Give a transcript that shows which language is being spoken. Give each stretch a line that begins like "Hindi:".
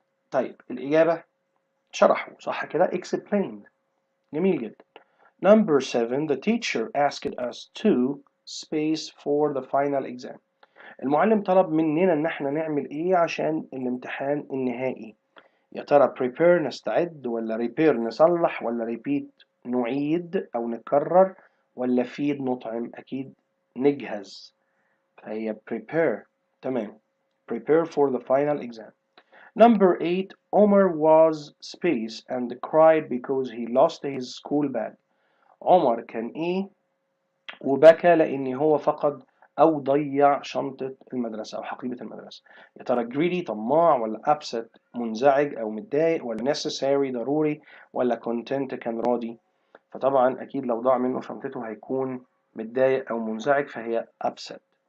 Arabic: طيب الإجابة شرحه صح كده explained. جميل جدا.
English: Number 7. The teacher asked us to space for the final exam.
Arabic: المعلم طلب مننا إن احنا نعمل إيه عشان الامتحان النهائي. يا ترى prepare نستعد، ولا repair نصلح، ولا repeat نعيد أو نكرر، ولا feed نطعم؟ أكيد نجهز، فهي prepare.
English: تمام. prepare for the final exam. Number 8. Omar was space and cried because he lost his school bag.
Arabic: عمر كان إيه وبكى لأن هو فقد أو ضيع شنطة المدرسة أو حقيبة المدرسة. يا ترى greedy طماع، ولا upset منزعج أو متضايق، ولا necessary ضروري، ولا content كان راضي؟ فطبعا أكيد لو ضاع منه شنطته هيكون متضايق أو منزعج، فهي upset.